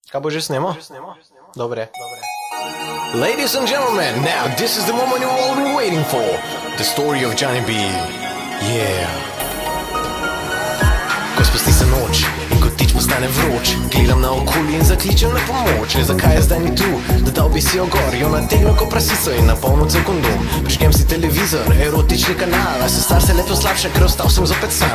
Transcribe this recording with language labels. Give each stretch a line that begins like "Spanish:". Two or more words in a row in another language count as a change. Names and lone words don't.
Slovenian: Kaj bo že snemo? Dobre.
English: Ladies and gentlemen, now this is the moment you've all been waiting for. The story of Johnny B. Yeah.
Slovenian: Ko spusti se noč in ko tič postane vroč, gledam na okoli in zakličem na pomoč. Le zakaj je zdaj ni tu, da dal bi si jo gor, jo nategno ko prasico in napolno cel kondom. Prižgem si televizor, erotični kanal, a se star se leto slabše, ker ostal sem zopet sam.